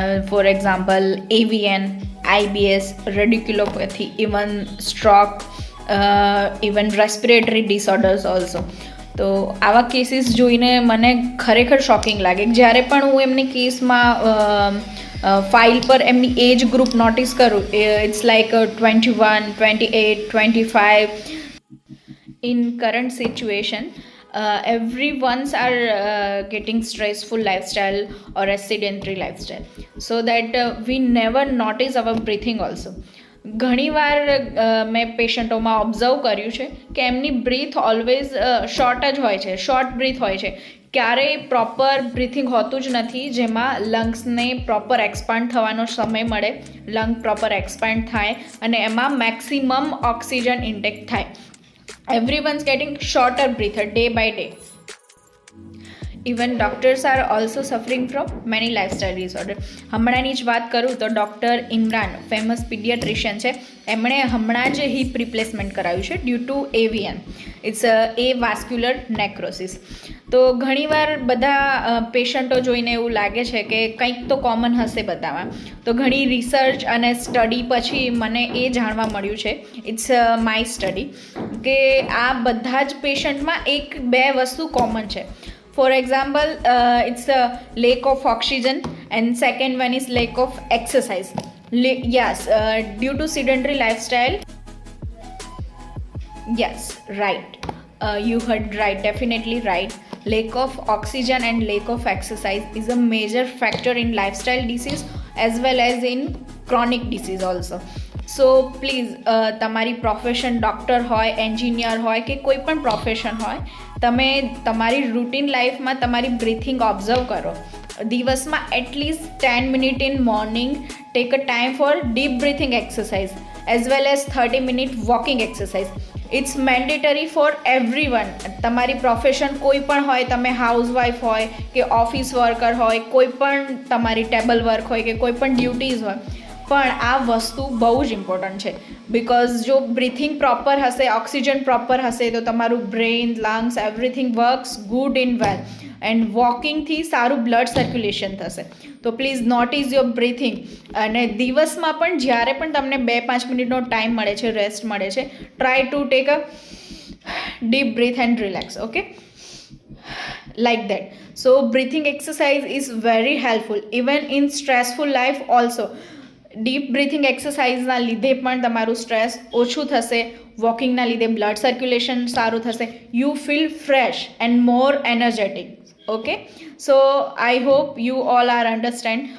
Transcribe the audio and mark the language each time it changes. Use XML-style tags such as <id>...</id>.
<en>For example AVN, IBS, radiculopathy, even stroke, even respiratory disorders also.</en> <gu>તો આવા cases જોઈને મને ખરેખર શોકિંગ લાગે. જ્યારે પણ હું એમની કેસમાં ફાઇલ પર એમની એજ ગ્રુપ નોટિસ કરું,</gu> <en>it's like</en> <gu>21, 28, 25.</gu> <en>In current situation, everyone's are getting stressful lifestyle or a sedentary lifestyle, so that we never notice our breathing also.</en> <gu>ઘણીવાર મેં પેશન્ટોમાં ઓબ્ઝર્વ કર્યું છે કે એમની બ્રીથ ઓલવેઝ શોર્ટ જ હોય છે, શોર્ટ બ્રીથ હોય છે. ક્યારેય પ્રોપર બ્રીથિંગ હોતું જ નથી, જેમાં લંગ્સને પ્રોપર એક્સપાન્ડ થવાનો સમય મળે, લંગ પ્રોપર એક્સપાન્ડ થાય અને એમાં મેક્સિમમ ઓક્સિજન ઇન્ટેક થાય.</gu> <en>Everyone's getting shorter breather day by day. Even doctors are also suffering from many lifestyle disorders.</en> <gu>હમણાંની જ વાત કરું તો ડૉક્ટર ઇમરાન, ફેમસ પીડિયાટ્રિશિયન છે, એમણે હમણાં જ હિપ રિપ્લેસમેન્ટ કરાવ્યું છે</gu> <en>Due to AVN. It's a vascular necrosis.</en> <gu>તો ઘણીવાર બધા પેશન્ટો જોઈને એવું લાગે છે કે કંઈક તો કોમન હશે બધામાં. તો ઘણી રિસર્ચ અને સ્ટડી પછી મને એ જાણવા મળ્યું છે,</gu> <en>it's my study,</en> <gu>કે આ બધા જ પેશન્ટમાં 1-2 વસ્તુ કોમન છે.</gu> <en>For example, it's a lack of oxygen, and second one is lack of exercise. Yes, due to sedentary lifestyle. Yes, right. You heard right, definitely right. Lack of oxygen and lack of exercise is a major factor in lifestyle disease as well as in chronic disease also. So please,</en> <gu>તમારી profession doctor હોય, engineer હોય કે કોઈ પણ profession હોય, તમે તમારી routine લાઈફમાં તમારી બ્રીથિંગ ઓબ્ઝર્વ કરો.</gu> <en>દિવસમાં at least 10 minute in morning take a time for deep breathing exercise as well as 30 minute walking exercise. It's mandatory for everyone.</en> <gu>તમારી પ્રોફેશન કોઈ પણ હોય, તમે હાઉસવાઈફ હોય કે ઓફિસ વર્કર હોય, કોઈ પણ તમારી ટેબલ વર્ક હોય કે કોઈ પણ ડ્યુટીઝ હોય, પણ આ વસ્તુ બહુ જ ઇમ્પોર્ટન્ટ છે. બિકોઝ જો બ્રીથિંગ પ્રોપર હશે, ઓક્સિજન પ્રોપર હશે, તો તમારું brain, lungs,</gu> <en>Everything works good in well.</en> <gu>And વોકિંગથી સારું બ્લડ સર્ક્યુલેશન થશે. તો</gu> <en>Please notice your breathing.</en> <gu>અને દિવસમાં પણ જ્યારે પણ તમને 2-5 મિનિટનો ટાઈમ મળે છે, રેસ્ટ મળે છે,</gu> <en>Try to take a deep breath and relax. Okay, like that. So breathing exercise is very helpful even in stressful life also.</en> <gu>Deep breathing એક્સરસાઇઝના લીધે પણ તમારું સ્ટ્રેસ ઓછું થશે, વોકિંગના લીધે બ્લડ સર્ક્યુલેશન સારું થશે,</gu> <en>You feel fresh and more energetic.</en> <gu>Okay,</gu> <en>So I hope you all are understand.</en>